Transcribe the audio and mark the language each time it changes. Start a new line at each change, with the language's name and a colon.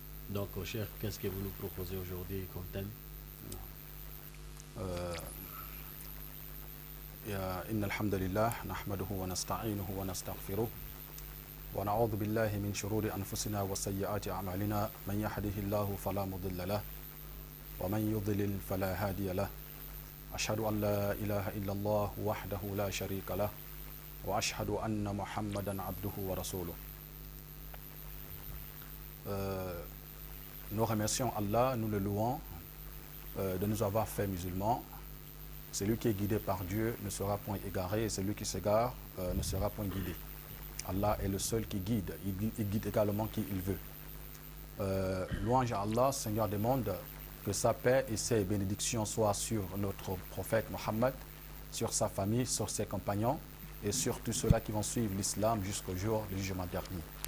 French: Donc, Cheikh, qu'est-ce que vous nous proposez aujourd'hui comme thème?
Arabic: إن الحمد لله نحمده ونستعينه ونستغفره ونعوذ بالله من شرور أنفسنا وسيئات أعمالنا. من يهده الله فلا مضل له ومن يضلل فلا هادي له. أشهد أن لا إله إلا الله وحده لا شريك له وأشهد أن محمدا عبده ورسوله.
French: Nous remercions Allah, nous le louons de nous avoir fait musulmans. Celui qui est guidé par Dieu ne sera point égaré, et celui qui s'égare ne sera point guidé. Allah est le seul qui guide. Il guide également qui il veut. Louange à Allah, Seigneur des mondes, que sa paix et ses bénédictions soient sur notre prophète Mohammed, sur sa famille, sur ses compagnons et sur tous ceux-là qui vont suivre l'islam jusqu'au jour du jugement dernier.